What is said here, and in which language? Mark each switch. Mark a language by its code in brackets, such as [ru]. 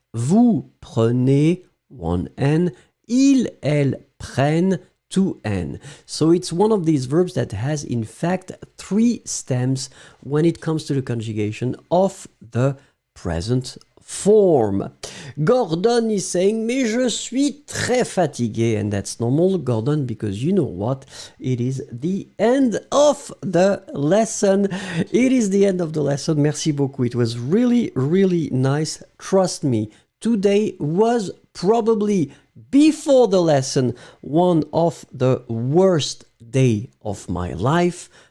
[fr] Vous prenez, [en] one N. [fr] Ils, elles prennent, 2N. [en] So it's one of these verbs that has in fact 3 stems when it comes to the conjugation of the present form. Gordon is saying, [fr] mais je suis très fatigué. [en] And that's normal, Gordon, because you know what? It is the end of the lesson. It is the end of the lesson. [fr] Merci beaucoup. [en] It was really, really nice. Trust me, today was probably, before the lesson, one of the worst day of my life.